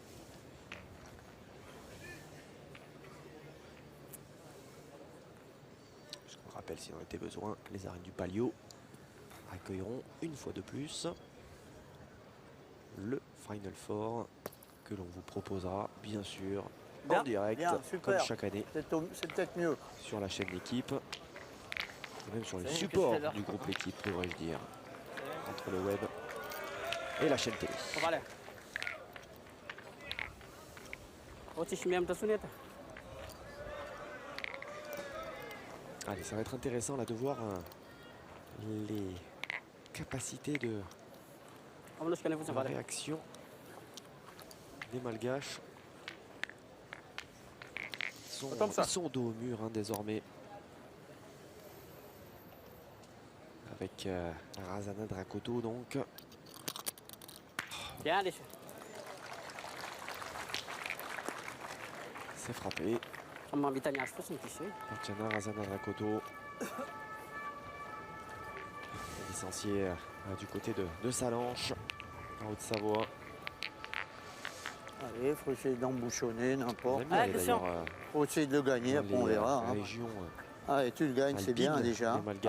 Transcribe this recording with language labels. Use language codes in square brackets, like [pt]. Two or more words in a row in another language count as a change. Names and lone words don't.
[fr] Je vous rappelle, s'il en était besoin, les arènes du Palio accueilleront une fois de plus le Final Four que l'on vous proposera bien sûr en Bien, direct bien, comme super. chaque année C'est peut-être mieux. sur la chaîne L'équipe et même sur le C'est support que c'est du groupe L'équipe, devrais-je dire, entre le web et la chaîne télé. [mg] Vale. O tsisy miamatra tsony eta. [fr] Allez, ça va être intéressant là de voir les capacités de [mg] Aminosika any fotsiny vale. [fr] réaction des Malgaches. Ils sont dos au mur hein, désormais. Avec Razana Drakoto donc. Bien les. C'est frappé. [mg] Samy mahavita ny azy fotsiny diso. [fr] Marciana Razana Drakoto. Licencié du côté de Salanches, en Haute-Savoie. Allez, il faut essayer d'embouchonner, On n'importe. aime bien, Allez, Christian. d'ailleurs, Faut essayer de le gagner, dans après on les, verra. hein. régions Allez, tu le gagnes, c'est bien